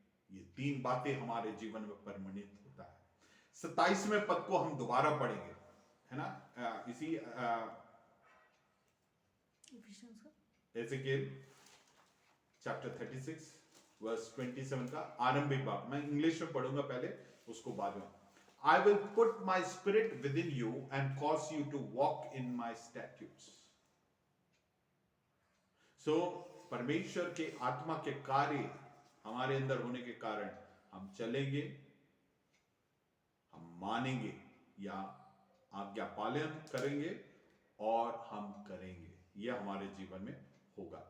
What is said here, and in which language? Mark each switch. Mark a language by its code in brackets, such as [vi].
[hi] ये 3 बातें हमारे जीवन में परमानेंट होता है। 27वें पद को हम दोबारा पढ़ेंगे, है ना? इसी एजेकिएल चैप्टर 36 वर्स 27 का आरंभिक भाग, मैं इंग्लिश में पढ़ूंगा पहले, उसको बाद में। [en] I will put my spirit within you and cause you to walk in my statutes. [hi] So परमेश्वर के आत्मा के कार्य हमारे अंदर होने के कारण हम चलेंगे, हम मानेंगे या आज्ञा पालन करेंगे और हम करेंगे, यह हमारे जीवन में होगा।